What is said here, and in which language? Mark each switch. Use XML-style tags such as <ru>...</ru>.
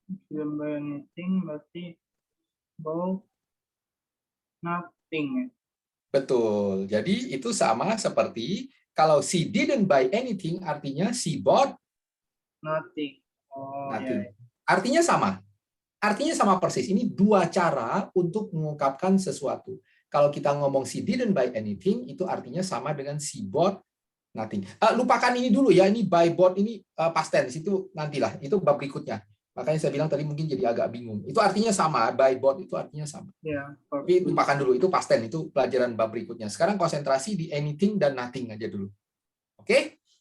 <en>Didn't buy anything, berarti bought nothing.</en> <id>Betul. Jadi itu sama seperti kalau</id> <en>she didn't buy anything,</en> <id>artinya</id> <en>she bought Nothing. Oh, nothing.</en> <id>ya. Artinya sama. Artinya sama persis. Ini dua cara untuk mengungkapkan sesuatu. Kalau kita ngomong</id> <en>she didn't buy anything,</en> <id>itu artinya sama dengan</id> <en>she bought nothing.</en> <id>Lupakan ini dulu ya. Ini buy bought ini past tense. Itu nantilah. Itu bab berikutnya. Makanya saya bilang tadi mungkin jadi agak bingung. Itu artinya sama. Buy bought itu artinya sama. Ya. Tapi lupakan dulu. Itu past tense. Itu pelajaran bab berikutnya. Sekarang konsentrasi di anything dan nothing aja dulu. Oke?</id>